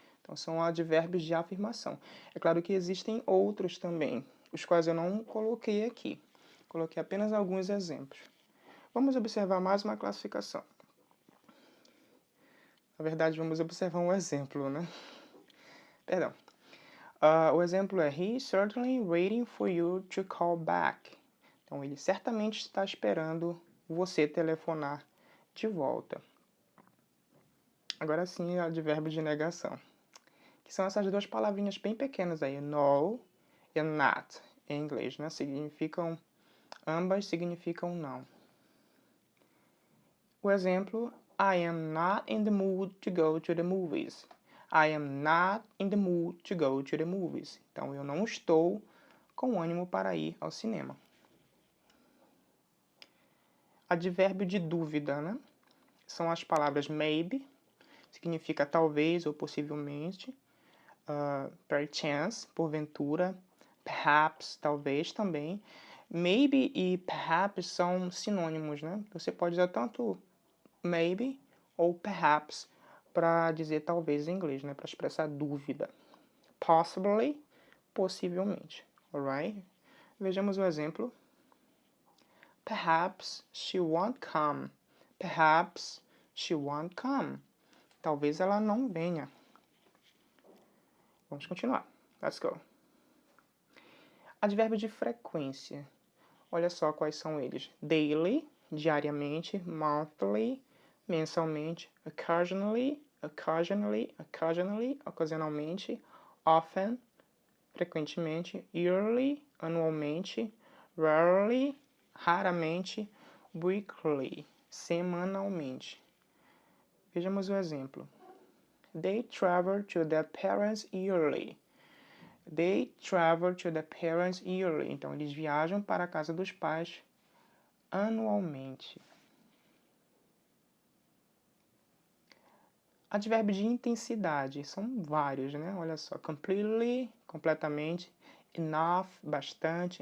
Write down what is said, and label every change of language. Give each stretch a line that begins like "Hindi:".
Portuguese: Então, são advérbios de afirmação. É claro que existem outros também, os quais eu não coloquei aqui. Coloquei apenas alguns exemplos. Vamos observar mais uma classificação. Na verdade, vamos observar um exemplo, né? Perdão. O exemplo é
English: He's certainly waiting for you to call back.
Portuguese: Então, ele certamente está esperando você telefonar de volta. Agora sim, advérbio de negação, que são essas duas palavrinhas bem pequenas aí, no e not, em inglês, né? Ambas significam não. O exemplo,
English: I am not in the mood to go to the movies. I am not in the mood to go to the movies.
Portuguese: Então, eu não estou com ânimo para ir ao cinema. Advérbio de dúvida, né? São as palavras maybe, significa talvez ou possivelmente, perchance, porventura, perhaps, talvez também. Maybe e perhaps são sinônimos, né? Você pode usar tanto maybe ou perhaps para dizer talvez em inglês, né? Para expressar dúvida.
English: Possibly, possivelmente, alright?
Portuguese: Vejamos o exemplo.
English: Perhaps she won't come. Perhaps she won't come.
Portuguese: Talvez ela não venha. Vamos continuar.
English: Let's go.
Portuguese: Advérbio de frequência. Olha só quais são eles. Daily, diariamente. Monthly, mensalmente. Occasionally, ocasionalmente. Often, frequentemente. Yearly, anualmente. Rarely, raramente. Weekly, semanalmente. Vejamos o exemplo.
English: They travel to their parents yearly. They travel to their parents yearly.
Portuguese: Então, eles viajam para a casa dos pais anualmente. Advérbio de intensidade. São vários, né? Olha só. Completely, completamente. Enough, bastante.